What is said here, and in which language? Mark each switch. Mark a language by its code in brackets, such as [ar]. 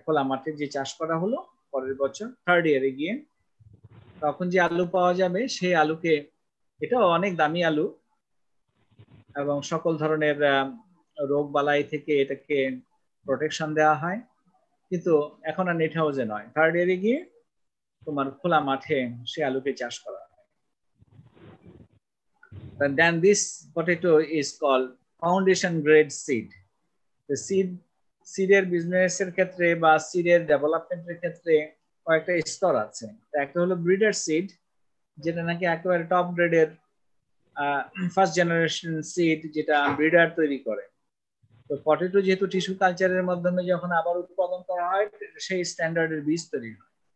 [bn] খোলা মাঠে যে চাষ করা হলো, পরের বছর থার্ড ইয়ারে গিয়ে তখন যে আলু পাওয়া যাবে সেই আলুকে, এটাও অনেক দামি আলু এবং সকল ধরনের রোগ বালাই থেকে এটাকে প্রোটেকশন দেওয়া হয়, কিন্তু এখন আর নেট হাউসে নয়, থার্ড ইয়ারে গিয়ে তোমার খোলা মাঠে সে আলুকে চাষ করা হয়। [en] And then this potato is called foundation grade seed. [bn] The সিডের বিজনেসের ক্ষেত্রে বা সিডের ডেভেলপমেন্টের ক্ষেত্রে কয়েকটা স্তর আছে। একটা হলো ব্রিডার সিড, যেটা নাকি একেবারে টপ গ্রেডের ফার্স্ট জেনারেশন সিড, যেটা ব্রিডার তৈরি করে। তো পটেটো যেহেতু টিস্যু কালচারের মাধ্যমে যখন আবার উৎপাদন করা হয়, সেই স্ট্যান্ডার্ডের বীজ তৈরি হয়।